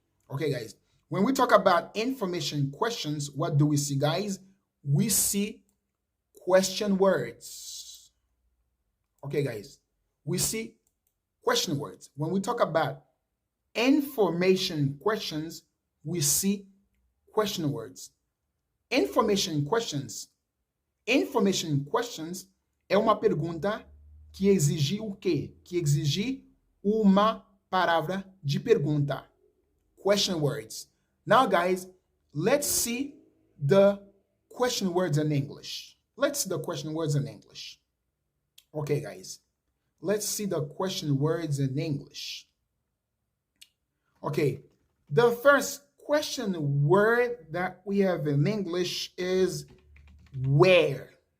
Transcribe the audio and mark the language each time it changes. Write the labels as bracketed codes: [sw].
[en] Okay, guys. When we talk about information questions, what do we see, guys? We see question words. Okay, guys. We see question words. When we talk about information questions, we see question words. Information questions. Information questions [pt] é uma pergunta que exige o quê? Que exige uma palavra de pergunta. [en] Question words. Now, guys, let's see the question words in English. Let's see the question words in English. Okay, guys. Let's see the question words in English. Okay, the first question word that we have in English is where.